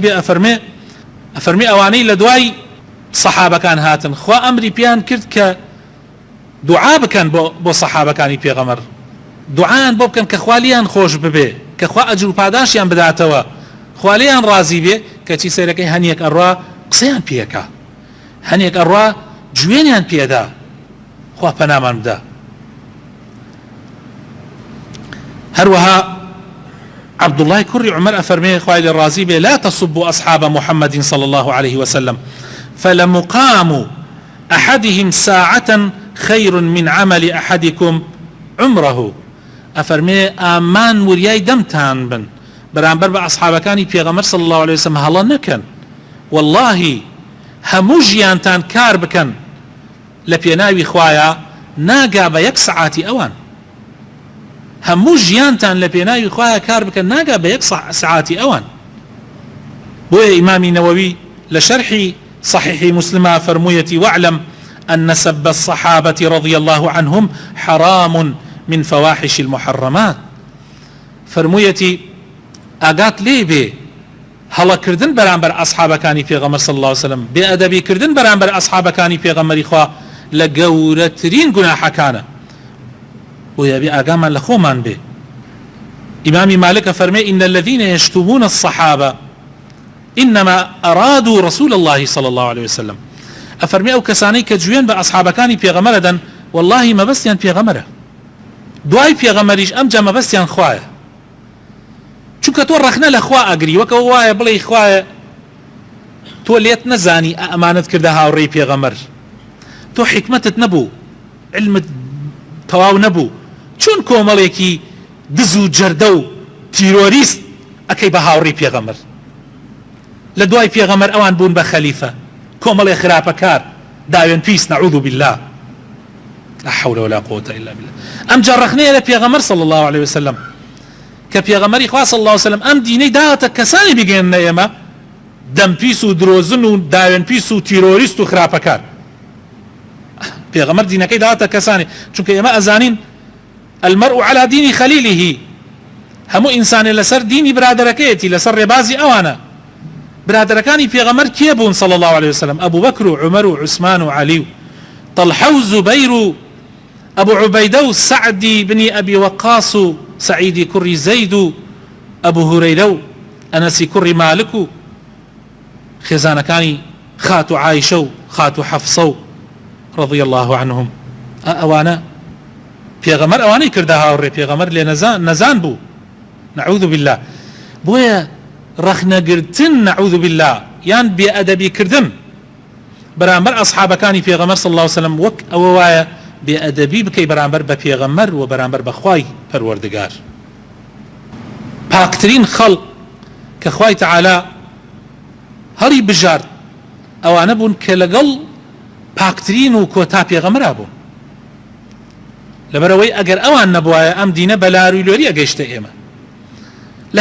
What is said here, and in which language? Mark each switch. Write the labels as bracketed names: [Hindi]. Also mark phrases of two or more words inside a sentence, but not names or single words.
[Central Kurdish] بێ ئەفەرمێ ئەوانەی لە دوای سەحابەکان هاتن خوا ئەمری پیان کرد کە دوعا بکەن بۆ سەحابەکانی پێغەمبەر، دوعایان بۆ بکەن کە خوا لیان خۆش ببێ، کە خوا ئەجر و پاداشیان بداتەوە، خوا لیان ڕازی بێ، کەچی سەیرەکەی هەنیەک ئەڕوا قسەیان پێکا، هەنیەک ئەڕوا جوێنیان پێدا، خوا پەنامان بدە. هەروەها عبدالله کوڕی عومەر ئەفەرمێ خوای لێ ڕازی بێ [Arabic] لا تصبوا أصحاب محمد صلى الله عليه وسلم فلمقام أحدهم ساعة خير من عمل أحدكم عمره. [Central Kurdish] ئەفەرمێ ئامان وریای دەمتان بن بەرامبەر بە ئەصحابەکانی پێغەمبەر [Arabic] صلى الله عليه وسلم [Central Kurdish] هەڵە نەکەن، والله هەموو ژیانتان کار بکەن لە پێناوی خوایە ناگا بە یەک سەعاتی ئەوان، هەموو ژیانتان لە پێناوی خوایە کار بکەن ناگا بە یەک سەعاتی ئەوان. بۆیە ئیمامی نەوەوی لە شەرحی صحیحی مسلمە فەرموویەتی [Arabic] واعلم أن سب الصحابة رضي الله عنهم حرام من فواحش المحرمات. [Central Kurdish] فرموویەتی ئاگات لێ بێ هەڵەکردن بەرامبەر ئەصحابەکانی پێغەمبەر [Arabic] صلی الله عليه وسلم، [Central Kurdish] بێئەدەبیکردن بەرامبەر ئەصحابەکانی پێغەمبەری خوا لە گەورەترین گوناحەکانە، بۆیە بێ ئاگامان لە خۆمان بێ. ئیمامی مالک فەرمێ [Arabic] إن الذين يشتمون الصحابة إنما أرادوا رسول الله صلى الله عليه وسلم. [Central Kurdish] ئەفەرمێ ئەو کەسانەی کە جوێن بە ئەصحابەکانی پێغەمبەر دەن والله مەبەستیان پێغەمبەرە، دوای پێغەمبەریش ئەمجا مەبەستیان خوایە، چونکە تۆ ڕەخنە لە خوا ئەگری، وەکەوە وایە بڵێ خوایە تۆ لێت نەزانی ئەمانەت کردە هاوڕێی پێغەمبەر، تۆ حکمەتت نەبوو، علمت تەواو نەبوو، چون کۆمەڵێکی دز و جەردە و تیرۆریست ئەکەی بە هاوڕێی پێغەمبەر، لە دوای پێغەمبەر ئەوان بوون بە خەلیفە، کۆمەڵێ خراپەکار داوێن پیس [Arabic] نەعوذ بالله لا حول ولا قوة إلا بالله. [Central Kurdish] ئەمجا ڕەخنەیە لە پێغەمبەر [Arabic] صلى الله عليه وسلم [Central Kurdish] کە پێغەمبەری خوا [Arabic] صلى الله عليه وسلم [Central Kurdish] ئەم دینەی داوەتە کەسانی بگەێننە ئێمە دەمپیس و درۆزن و داوێن پیس و تیرۆریست و خراپەکار. پێغەمبەر دینەکەی داوەتە کەسانی، چونکە ئێمە ئەزانین [Arabic] المرء على دين خليله، [Central Kurdish] هەموو ئینسانێ لەسەر دینی برادەرەکەیەتی، لەسەر ڕێبازی ئەوانە. برادەرەکانی پێغەمبەر کێ بوون [Arabic] صلى الله عليه وسلم؟ [Central Kurdish] ئەبوو بەکر و عومەر و عوسمان و عەلی و طلحة وزبير أبو عبيدة وسعدي بن أبي وقاص سعيد كري زيد أبو هريرة أنس كري مالك خزانة كاني خاتو عائشة خاتو حفصة [Arabic] رضي الله عنهم [Central Kurdish] أوانا پێغەمبەر ئەوانەی کردا هاوڕێ پێغەمبەر لێ نەزان بوو [Arabic] نعوذ بالله [Central Kurdish] بۆیە ڕەخنەگرتن [Arabic] نعوذ بالله [Central Kurdish] یان بێئەدەبیکردن بەرامبەر ئەصحابەکانی پێغەمبەر [Arabic] صلی الله عليه وسلم [Central Kurdish] وەک ئەوە وایە بێئەدەبی بکەی بەرامبەر بە پێغەمبەر و بەرامبەر بە خوای پەروەردگار پاکترین خەڵق کە خوای تەعالا هەڵی بژارد ئەوانە بوون کە لەگەڵ پاکترین و کۆتا پێغەمبەرا بوون لەبەرەوەی ئەگەر ئەوان نەبوایە ئەم دینە بە لاروی ئەگەیشتە ئێمە لە